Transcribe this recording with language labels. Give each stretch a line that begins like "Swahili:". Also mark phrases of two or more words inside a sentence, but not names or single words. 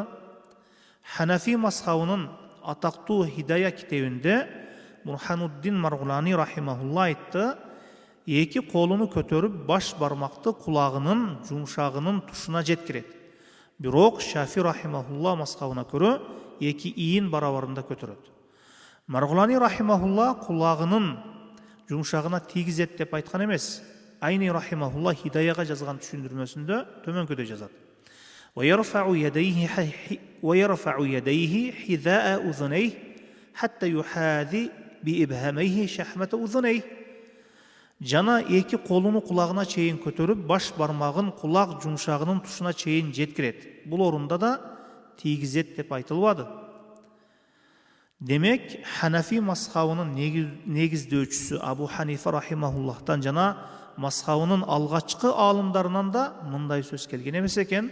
Kyrgyz: Ханафи мазхабынын атактуу Хидая китебинде Бурхануддин Маргулани рахимахулла айтты, эки колуну көтөрүп баш бармакты кулагынын жумшагынын тушуна жеткирет. Бирок Шафи рахимахулла мазхабына көрө эки ийин барабарында көтөрөт. Маргулани рахимахулла кулагынын жумшагына тийгизет деп айткан эмес. Айни рахимахулла Хидаяга жазган түшүндүрмөсүндө төмөнкөдөй жазат.
Arabic: ويرفع يديه حذاء أذنيه حتى يحاذي بإبهاميه شحمة أذنيه.
Kyrgyz: Жана эки колуну кулагына чейин көтөрүп баш бармагын кулак жумшагынын тушуна чейин жеткирет. Бул орунда да тийгизет деп айтылбады. Демек, Ханафи мазхабынын негиздөөчүсү Абу Ханифа рахимахуллахтан жана мазхабынын алгачкы алымдарынан да мындай сөз келген эмес экен.